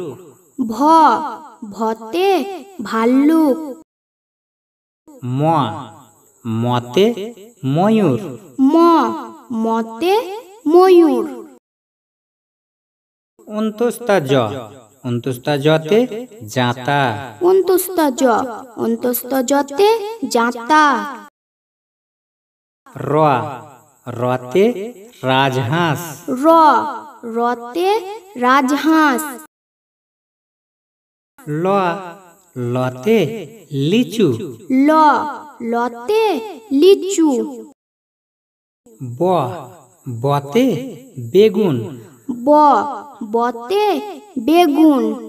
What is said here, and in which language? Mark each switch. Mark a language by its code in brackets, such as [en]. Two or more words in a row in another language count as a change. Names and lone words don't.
[bn] ভ ভতে ভাল্লুক। ম মতে ময়ূর। ম মতে ময়ূর। অন্তস্তা জ অন্তস্তা জতে জাঁতা। অন্তস্থ জ অন্তস্থ জতে জাঁতা। র রতে রাজহাঁস। র রতে রাজহাঁস। ল লতে লিচু। ল লতে লিচু। ব বতে বেগুন। ব বতে বেগুন।